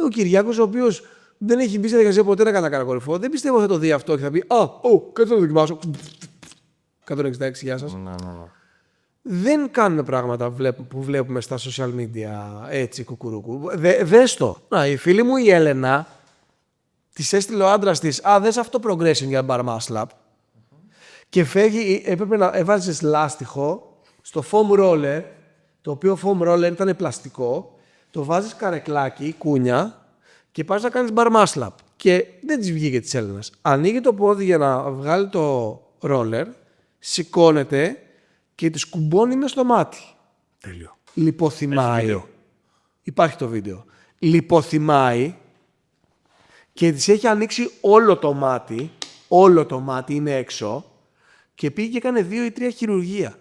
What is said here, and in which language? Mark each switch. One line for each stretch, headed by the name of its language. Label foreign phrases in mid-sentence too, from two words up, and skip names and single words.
Greek: Ο Κυριάκος, ο οποίος δεν έχει μπει στη διαδικασία ποτέ να κάνει κατακόρυφο, δεν πιστεύω θα το δει αυτό και θα πει κάτσε να το δοκιμάσω. 166, γεια σας. No. Δεν κάνουμε πράγματα που βλέπουμε στα
English: social media
Greek: έτσι κουκουρούκου. Δες το. Η φίλη μου η Έλενα της έστειλε ο άντρας της δες αυτό progression για
English: bar muscle up.
Greek: Και φεύγει, έπρεπε να έβαζες λάστιχο στο
English: foam roller,
Greek: το οποίο
English: foam roller
Greek: ήταν πλαστικό, το βάζεις καρεκλάκι, κούνια και πας να κάνεις
English: bar muscle up.
Greek: Και δεν της βγήκε της Έλληνας. Ανοίγει το πόδι για να βγάλει το roller, σηκώνεται και τη κουμπώνει μες στο μάτι. Τέλειο. Λιποθυμάει. Υπάρχει το βίντεο. Λιποθυμάει και της έχει ανοίξει όλο το μάτι είναι έξω και πήγε και έκανε 2 ή 3 χειρουργία.